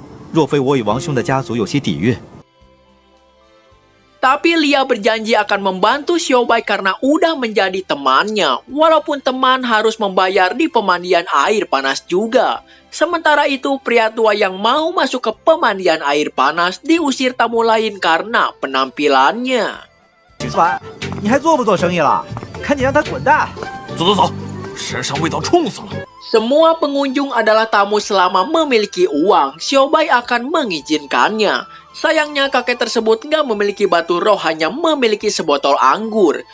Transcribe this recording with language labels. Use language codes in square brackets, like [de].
[zh] 若非我与王兄的家族有些底蕴， [id] Tapi Lia berjanji akan membantu Xiaobai karena udah menjadi temannya. Walaupun teman harus membayar di pemandian air panas juga. Sementara itu, pria tua yang mau masuk ke pemandian air panas diusir tamu lain karena penampilannya. [zh] 你还做不做生意了？赶紧让他滚蛋！走走走，身上味道冲死了。 [id] Semua pengunjung adalah tamu selama memiliki uang. Xiaobai akan mengizinkannya. Sayangnya kakek tersebut nggak memiliki batu roh, hanya memiliki sebotol anggur.